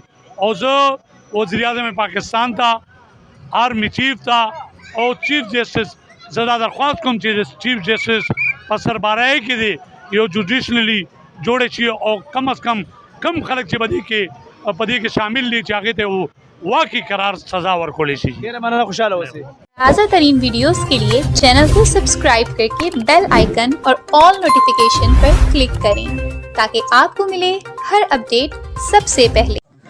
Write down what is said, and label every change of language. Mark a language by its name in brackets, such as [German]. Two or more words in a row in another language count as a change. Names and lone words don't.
[Pashto] او زه وزیر اعظم پاکستان ته [English] army chief [Pashto] ته او [English] chief justice [Pashto] زه دا درخواست کوم چې [English] chief justice [Pashto] په سربراهۍ کې دی یو جوډیشنلی جوړ شي او کم از کم کم خلک چې په دې کې شامل دي چې هغې ته واقعي قرار سزا ورکولی شي. ډېره مننه، خوشحاله اوسئ. [Urdu] تازہ ترین ویڈیوز کے لیے چینل کو سبسکرائب کر کے [English] bell icon [Urdu] اور [English] all notification [Urdu] پر کلک کریں تاکہ آپ کو ملے ہر اپڈیٹ سب سے پہلے.